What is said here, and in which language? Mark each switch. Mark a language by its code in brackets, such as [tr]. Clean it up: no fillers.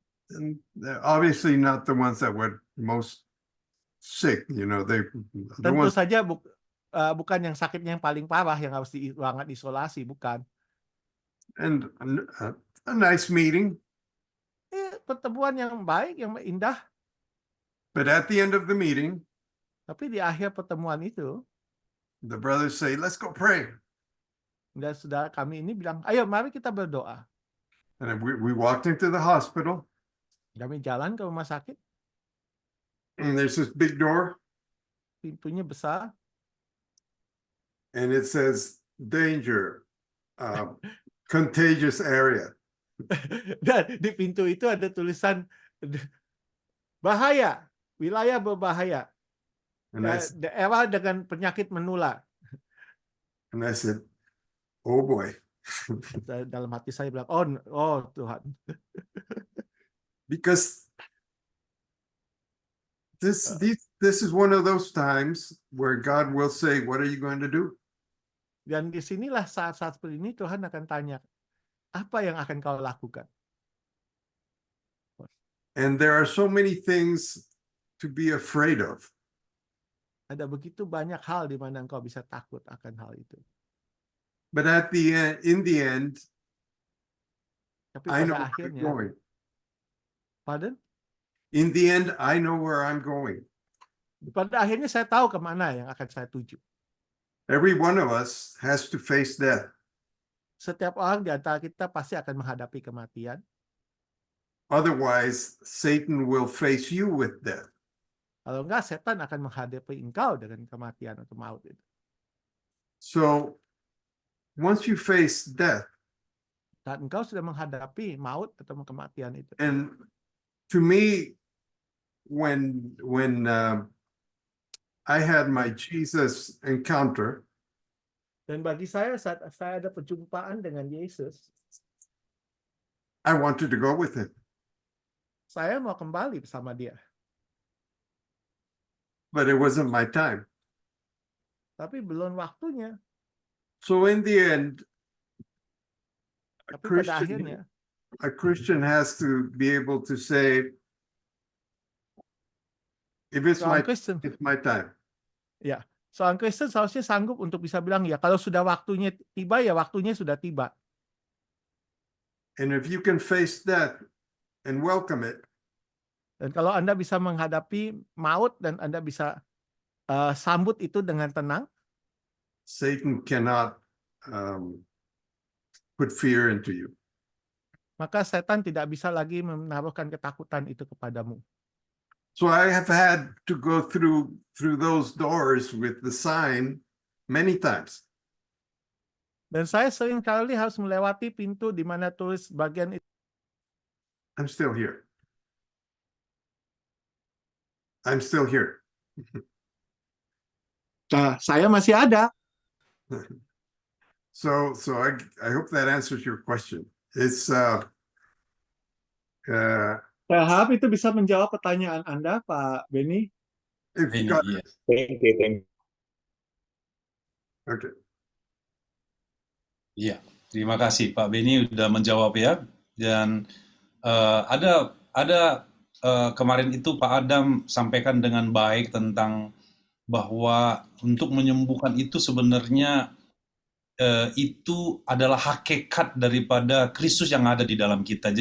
[en] and they're obviously not the ones that were most sick. You know, the [id] Tentu [en] ones. [id] saja bukan yang sakitnya yang paling parah yang harus di ruangan isolasi, bukan. [en] And a nice meeting, [id] Pertemuan yang baik, yang indah. [en] but at the end of the meeting, [id] Tapi di akhir pertemuan itu, [en] the brothers say, "Let's go pray." [id] dan saudara kami ini bilang, ayo mari kita berdoa. [en] And we walked into the hospital, [id] Kami jalan ke rumah sakit, [en] and there's this big door, [id] pintunya besar, [en] and it says, "Danger, contagious area." [id] dan di pintu itu ada tulisan bahaya, wilayah berbahaya, [en] And [id] daerah dengan penyakit menular. [en] I said, "Oh boy." [id] Dalam hati saya bilang, oh Tuhan. [en] Because this is one of those times where God will say, "What are you going to do?" [id] Dan disinilah saat-saat seperti ini Tuhan akan tanya, apa yang akan kau lakukan? [en] And there are so many things to be afraid of. [id] Ada begitu banyak hal di mana engkau bisa takut akan hal itu. [en] But at the end, in the end, [id] Tapi [en] I know where I'm [id] akhirnya, [en] going. pardon? In the end, I know where I'm going. [id] Pada akhirnya saya tahu kemana yang akan saya tuju. [en] Every one of us has to face death. [id] Setiap orang di antara kita pasti akan menghadapi kematian. [en] Otherwise, Satan will face you with death. [id] Kalau enggak, setan akan menghadapi engkau dengan kematian atau maut itu. [en] So once you face death, [id] Dan engkau sudah menghadapi maut atau kematian itu. [en] and to me, when I had my Jesus encounter, [id] Dan bagi saya, saat saya ada perjumpaan dengan Yesus, [en] I wanted to go with him. [id] saya mau kembali bersama dia. [en] But it wasn't my time. [id] Tapi belum waktunya. [en] So in the end, [id] Tapi pada akhirnya, [en] a Christian has to be able to say, if it's [id] seorang Kristen, [en] it's my time. [id] seorang Kristen seharusnya sanggup untuk bisa bilang, ya kalau sudah waktunya tiba, ya waktunya sudah tiba. [en] And if you can face death and welcome it, [id] Dan kalau Anda bisa menghadapi maut dan Anda bisa sambut itu dengan tenang, [en] Satan cannot put fear into you. [id] maka setan tidak bisa lagi menaruhkan ketakutan itu kepadamu. [en] So I have had to go through those doors with the sign many times. [id] Dan saya sering kali harus melewati pintu di mana tulis bagian itu. [en] I'm still here. I'm still here. [id] Nah, saya masih ada. [en] So I hope that answers your question. It's [id] Saya harap itu bisa menjawab pertanyaan Anda, Pak Benny. [en] if [id] Ini, [en] God, [id] iya. [en] Thank you. okay. [id] Iya, terima kasih Pak Beni udah menjawab ya. Dan ada kemarin itu Pak Adam sampaikan dengan baik tentang bahwa untuk menyembuhkan itu sebenarnya itu adalah hakikat daripada Kristus yang ada di dalam kita.